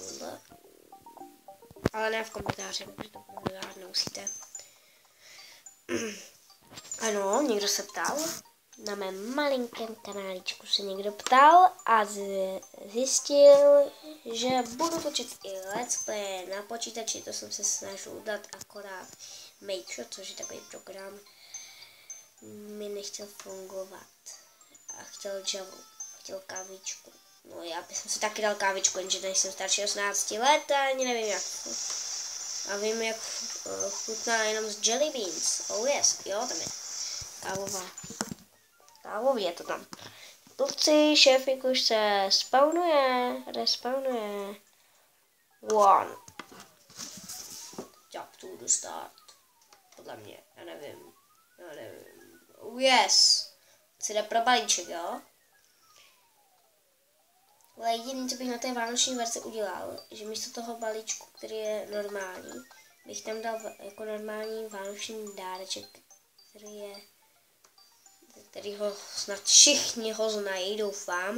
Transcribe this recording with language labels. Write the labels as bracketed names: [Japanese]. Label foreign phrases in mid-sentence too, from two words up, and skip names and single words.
[Czech] Ale ne v komentáři, protože to pořád nemusíte. Ano, někdo se ptal. Na mém malinkém kanáličku se někdo ptal a zjistil, že budu točit i [English] let's play [Czech] na počítači. To jsem se snažil dát, akorát Make, což je takový program, mi nechtěl fungovat. A chtěl Javu, chtěl kávičku. No já bych si taky dal kávičku, jenže nejsem starší 18 let a ani nevím jak. A vím, jak chutná jenom z [English] jelly beans. Oh yes, [Czech] jo, tam je kávová. Kávový je to tam. Kluci, šéfik už se respawnuje. [English] One. Job to start. [Czech] Podle mě, já nevím. [English] Oh yes. [Czech] Si jde pro balíček, jo? Ale jediné, co bych na té vánoční verzi udělal, že místo toho balíčku, který je normální, bych tam dal jako normální vánoční dáreček, který ho snad všichni ho znají, doufám.